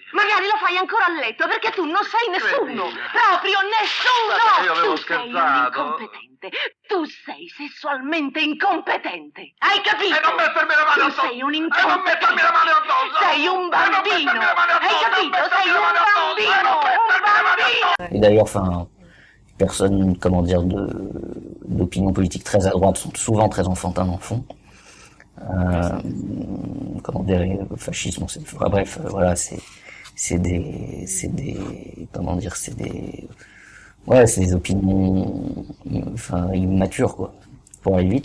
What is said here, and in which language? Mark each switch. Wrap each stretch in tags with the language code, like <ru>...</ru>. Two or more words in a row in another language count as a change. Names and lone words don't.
<it>Magari lo fai ancora a letto, perché tu non sei nessuno, proprio nessuno! Guarda, io avevo Tu sei un scherzato. incompetente, tu sei sessualmente incompetente, hai capito? E non mettermi le mani Tu addosso! sei un E non mettermi le mani addosso! Sei un bambino, hai capito? Sei un bambino, un bambino!</it> <fr>Et d'ailleurs, enfin, personnes, comment dire, d'opinion politique très à droite sont souvent très enfantins dans le fond. Comment dire, le fascisme, enfin, bref, voilà, c'est des opinions, enfin, immatures, quoi, pour aller vite.</fr>